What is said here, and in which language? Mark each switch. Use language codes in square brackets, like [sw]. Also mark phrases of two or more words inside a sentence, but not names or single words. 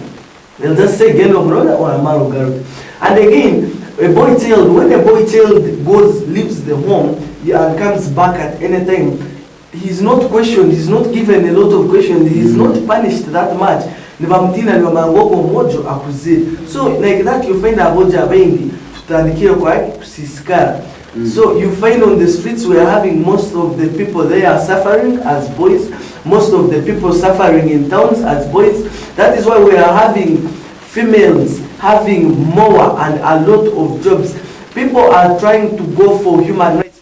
[en] They'll just say, or and again, a boy child, when a boy child leaves the home and comes back at any time, he's not questioned, he's not given a lot of questions, he's not punished that much. So like that you find [ttj] aboja bengi tutaandikia kwa kusisikara. [en] So you find on the streets we are having most of the people there are suffering as boys, most of the people suffering in towns as boys. That is why we are having females having more and a lot of jobs. People are trying to go for human rights.